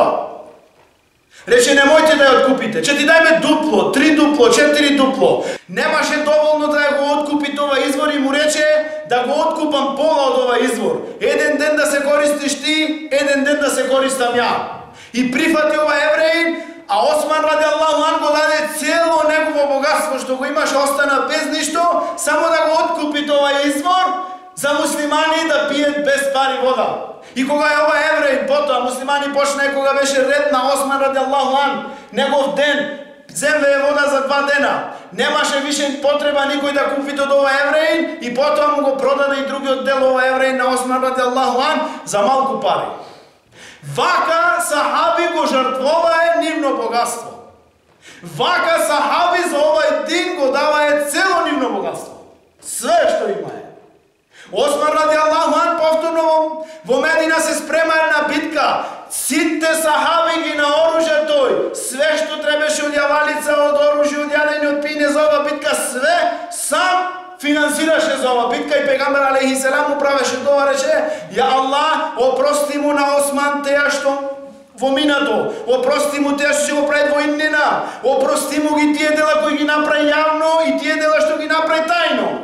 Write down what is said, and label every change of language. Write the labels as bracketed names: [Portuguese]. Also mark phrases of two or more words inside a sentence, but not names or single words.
[Macedonian] Рече, немојте да ја откупите, ќе ти дајме дупло, 3 дупло, 4 дупло. Немаше доволно да ја го откупи ова извор и му рече да го откупам пола од ова извор. Еден ден да се користиш ти, еден ден да се користам ја. И прифати ова евреин, а Осман [Arabic] رضي الله عنه [Macedonian] го даде цело негово богатство што го имаше, остана без ништо, само да го откупи ова извор за муслимани да пиет без пари вода. И кога е ова евреин, потоа муслимани почна, кога беше ред на Осман [Arabic] رضي الله عنه, [Macedonian] негов ден, земле вода за 2 дена. Немаше више потреба никој да купи од ова евреин и потоа му го продаде и другиот дел ова евреин на Осман [Arabic] رضي الله عنه [Macedonian] за малку пари. Вака сахаби го жртвовае нивно богатство. Вака сахаби за овај дин го давае цело нивно богатство. Све што имае. Осман [Arabic] رضي الله عنه [Macedonian] повторно во Медина се спремаја на битка. Сите сахаби ги наоружа тој. Све што требаше од јавалица, од оружје, од јадење, од пиење за ова битка, све сам финансираше за ова битка и пегамбер [Arabic] عليه السلام [Macedonian] му правеше тоа, рече: [Arabic] يا الله, [Macedonian] опрости му на Осман теја што во минато, опрости му теја што ќе го прави во иднина, опрости му ги тие дела кои ги направи јавно и тие дела што ги направи тајно.